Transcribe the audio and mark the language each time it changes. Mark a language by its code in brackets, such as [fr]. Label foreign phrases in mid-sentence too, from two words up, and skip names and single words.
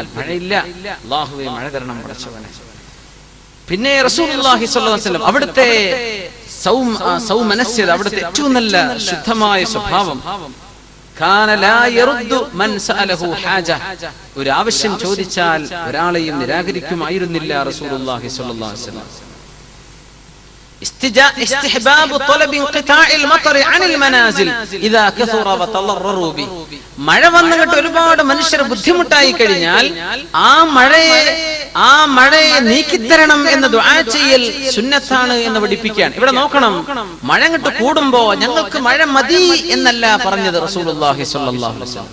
[ml] മഴയില്ല, അല്ലാഹുവേ മഴ തരണം പടച്ചവനെ. പിന്നെ [ar] رسول الله صلى الله عليه وسلم [ml] അവിടുത്തെ സൗമനസ്യത, അവിടുത്തെ ഏറ്റവും നല്ല ശുദ്ധമായ സ്വഭാവം, [ar] كان لا يرد من سأله حاجة, [ml] ഒരു ആവശ്യം ചോദിച്ചാൽ ഒരാളെയും നിരാകരിക്കുമായിരുന്നില്ല [ar] رسول الله صلى الله عليه وسلم. استحباب طلب انقطاع المطر عن المنازل اذا كثر وتضرروا به. [ml] മഴ വന്നിട്ട് ഒരുപാട് മനുഷ്യർ ബുദ്ധിമുട്ടായി കഴിഞ്ഞാൽ ആ മഴയെ നീക്കിത്തരണം എന്ന് ദുആ ചെയ്യൽ സുന്നത്താണ് എന്ന് പഠിപ്പിക്കുകയാണ്. ഇവിടെ നോക്കണം, മഴ അങ്ങോട്ട് കൂടുമ്പോ ഞങ്ങൾക്ക് മഴ മതി എന്നല്ല പറഞ്ഞത് [ar] رسول الله صلى الله عليه وسلم.